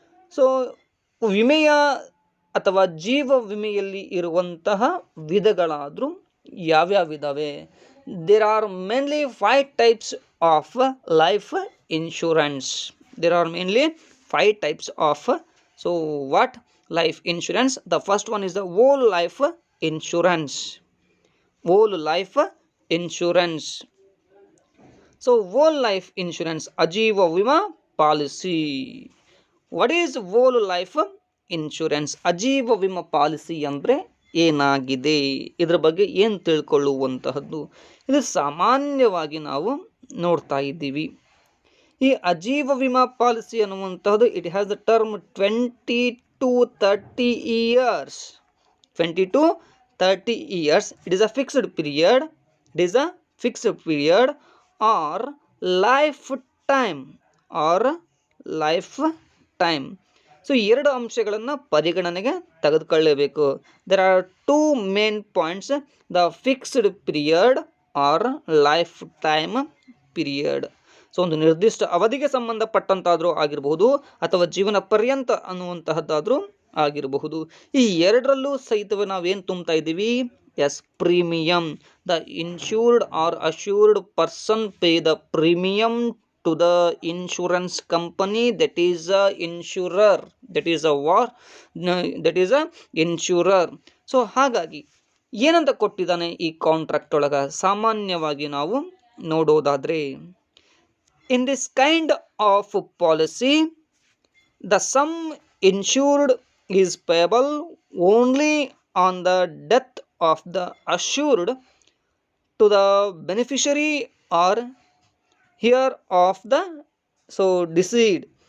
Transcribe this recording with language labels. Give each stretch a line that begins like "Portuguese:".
Kannada: So ವಿಮೆಯ ಅಥವಾ ಜೀವ ವಿಮೆಯಲ್ಲಿ ಇರುವಂತಹ ವಿಧಗಳಾದರೂ ಯಾವ್ಯಾವಿದ್ದಾವೆ?
English: There are mainly 5 types of life insurance. There are mainly 5 types of. So what life insurance? The first one is the whole life insurance. Whole life insurance. So whole life insurance, ajeeva vima policy. What is whole life insurance?
Kannada: ಅಜೀವ ವಿಮಾ policy ಅಂದರೆ ಏನಾಗಿದೆ, ಇದರ ಬಗ್ಗೆ ಏನು ತಿಳ್ಕೊಳ್ಳುವಂತಹದ್ದು, ಇದು ಸಾಮಾನ್ಯವಾಗಿ ನಾವು ನೋಡ್ತಾ ಇದ್ದೀವಿ. ಈ ಅಜೀವ ವಿಮಾ policy ಅನ್ನುವಂತಹದ್ದು
English: It has the term 20 to 30 years. 20 to 30 years. It is a fixed period. It is a fixed period or lifetime. Or lifetime.
Kannada: So ಎರಡು ಅಂಶಗಳನ್ನು ಪರಿಗಣನೆಗೆ ತೆಗೆದುಕೊಳ್ಳಬೇಕು.
English: There are 2 main points, the fixed period or lifetime period.
Kannada: So ಒಂದು ನಿರ್ದಿಷ್ಟ ಅವಧಿಗೆ ಸಂಬಂಧಪಟ್ಟಂತಾದರೂ ಆಗಿರಬಹುದು ಅಥವಾ ಜೀವನ ಪರ್ಯಂತ ಅನ್ನುವಂತಹದ್ದಾದರೂ ಆಗಿರಬಹುದು. ಈ ಎರಡರಲ್ಲೂ ಸಹಿತವೇ ನಾವೇನು ತುಂಬ್ತಾ ಇದ್ದೀವಿ?
English: Yes, premium. The insured or assured person pay the premium to the insurance company that is a insurer, that is a war, that is a insurer.
Kannada: So ಹಾಗಾಗಿ ಏನಂತ ಕೊಟ್ಟಿದ್ದಾನೆ ಈ ಕಾಂಟ್ರಾಕ್ಟ್ ಒಳಗೆ ಸಾಮಾನ್ಯವಾಗಿ ನಾವು ನೋಡೋದಾದರೆ,
English: In this kind of policy the sum insured is payable only on the death of the assured to the beneficiary or heir of the deceased.